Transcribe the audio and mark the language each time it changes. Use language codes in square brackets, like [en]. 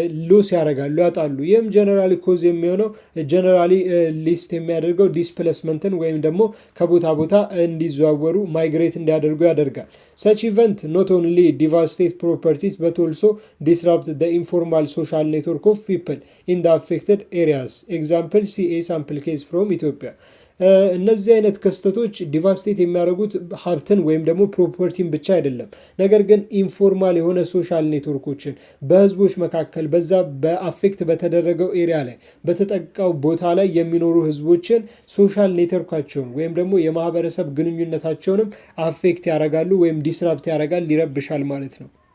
[am] ሎስ ያደርጋሉ፣ ያጣሉ። ይህም ጀነራሊ ኮዝ የሚሆነው ጀነራሊ ሊስት የሚያደርገው ዲስፕሌስመንትን ወይም ደግሞ ከቦታ ቦታ እንዲዘዋወሩ ማይግሬት እንዲያደርጉ ያደርጋል። [en] Such event not only devastate properties but also disrupt the informal social network of people in the affected areas. Example, see a sample case from Ethiopia. [am] እነዚህ አይነት ክስተቶች ዲቫስቴት የሚያደርጉት ሀብትን ወይም ደግሞ ፕሮፐርቲን ብቻ አይደለም፣ ነገር ግን ኢንፎርማል የሆነ ሶሻል ኔትወርኮችን በህዝቦች መካከል በዛ በአፌክት በተደረገው ኤሪያ ላይ በተጠቃው ቦታ ላይ የሚኖሩ ህዝቦችን ሶሻል ኔትወርካቸውን ወይም ደግሞ የማህበረሰብ ግንኙነታቸውንም አፌክት ያደርጋሉ ወይም ዲስራፕት ያደርጋል፣ ይረብሻል ማለት ነው።